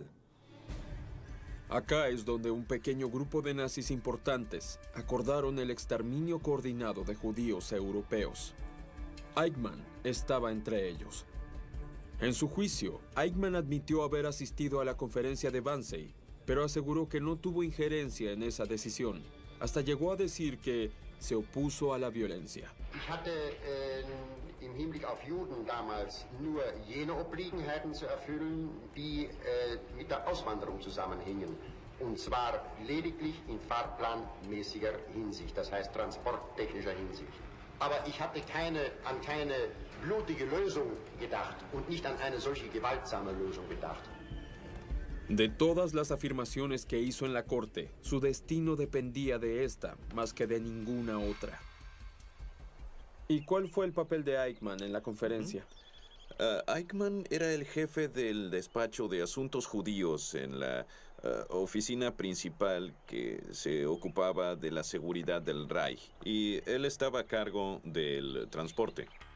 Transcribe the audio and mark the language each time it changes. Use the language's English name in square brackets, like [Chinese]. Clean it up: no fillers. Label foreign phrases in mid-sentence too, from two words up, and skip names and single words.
[Spanish] Acá es donde un pequeño grupo de nazis importantes acordaron el exterminio coordinado de judíos europeos. Eichmann estaba entre ellos. En su juicio, Eichmann admitió haber asistido a la conferencia de Wannsee, pero aseguró que no tuvo injerencia en esa decisión. Hasta llegó a decir que se opuso a la violencia. [German] Ich hatte im Hinblick auf Juden damals nur jene Obliegenheiten zu erfüllen, die mit der Auswanderung zusammenhingen. Und zwar lediglich in fahrplanmäßiger Hinsicht, das heißt transporttechnischer Hinsicht. Aber ich hatte an keine blutige Lösung gedacht und nicht an eine solche gewaltsame Lösung gedacht. [Spanish] De todas las afirmaciones que hizo en la corte, su destino dependía de esta más que de ninguna otra. ¿Y cuál fue el papel de Eichmann en la conferencia? Eichmann era el jefe del despacho de asuntos judíos en la oficina principal que se ocupaba de la seguridad del Reich, y él estaba a cargo del transporte.